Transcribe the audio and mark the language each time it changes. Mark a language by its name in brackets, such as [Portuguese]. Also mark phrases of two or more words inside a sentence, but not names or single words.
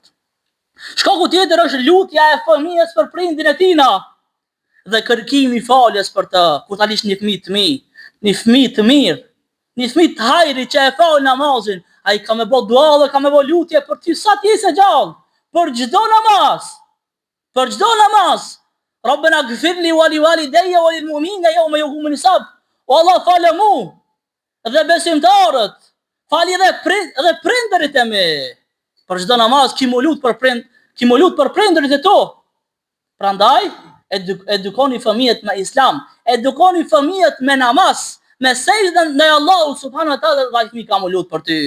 [Albanian] Shkaku tjetër është lutja e fëmijës për prindin e tina dhe kërkimi faljes për të, kur ta lish një fëmijë të mirë, një fëmijë të mirë, një fëmijë të hajri që e fal namazin, ai ka me bë dua dhe ka me bë lutje për ty sa ti je gjallë, për çdo namaz. Për çdo namaz. [Arabic] ربنا اغفر لي ولوالدي وللمؤمنين يوم يقوم الحساب. [Albanian] O Allah falë mu dhe besimtarët, fali edhe prindërit e mi. Për çdo namaz ki mu lut për prindërit e to. Prandaj edukoni fëmijët me islam, edukoni fëmijët me namaz, me sejdën ndaj Allahut [Arabic] سبحانه وتعالى, [Albanian] dhe fëmijë ka mu lut për ty.